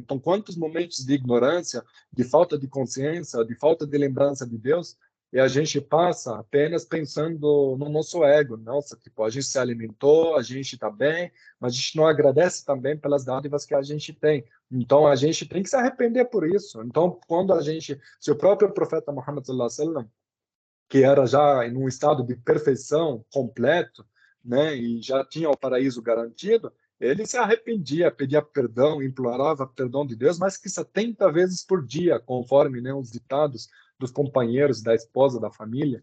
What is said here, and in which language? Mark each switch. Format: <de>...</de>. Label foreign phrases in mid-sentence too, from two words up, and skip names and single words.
<pt>Então, quantos momentos de ignorância, de falta de consciência, de falta de lembrança de Deus, e a gente passa apenas pensando no nosso ego. Nossa, tipo, a gente se alimentou, a gente está bem, mas a gente não agradece também pelas dádivas que a gente tem. Então, a gente tem que se arrepender por isso. Então, quando a gente, se o próprio profeta Muhammad</pt> <ar>صلى الله عليه وسلم,</ar> <pt>que era já em um estado de perfeição completo, né, e já tinha o paraíso garantido, ele se arrependia, pedia perdão, implorava perdão de Deus, mas que 70 vezes por dia, conforme, né, os ditados dos companheiros, da esposa, da família.</pt>